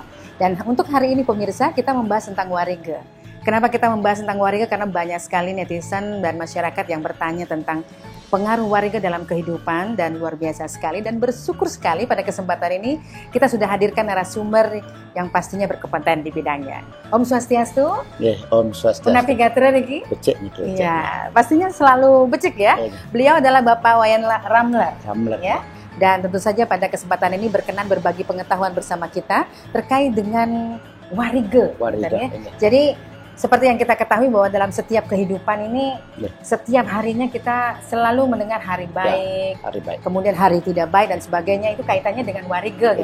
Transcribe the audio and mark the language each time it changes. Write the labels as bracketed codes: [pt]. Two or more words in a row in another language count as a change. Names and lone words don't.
[id] Dan untuk hari ini pemirsa, kita membahas tentang warige. Kenapa kita membahas tentang warige? Karena banyak sekali netizen dan masyarakat yang bertanya tentang pengaruh warige dalam kehidupan, dan luar biasa sekali, dan bersyukur sekali pada kesempatan ini kita sudah hadirkan narasumber yang pastinya berkompeten di bidangnya. [sa] Om Swastiastu. Om Swastiastu. [ban] Punapi gatra niki? Becik niki. [id] Ya, pastinya selalu becik ya. Beliau adalah Bapak Wayan Ramler. Ya. Dan tentu saja pada kesempatan ini berkenan berbagi pengetahuan bersama kita terkait dengan warige. Ya. Jadi seperti yang kita ketahui bahwa dalam setiap kehidupan ini, setiap harinya kita selalu mendengar hari baik, kemudian hari tidak baik dan sebagainya, itu kaitannya dengan warige.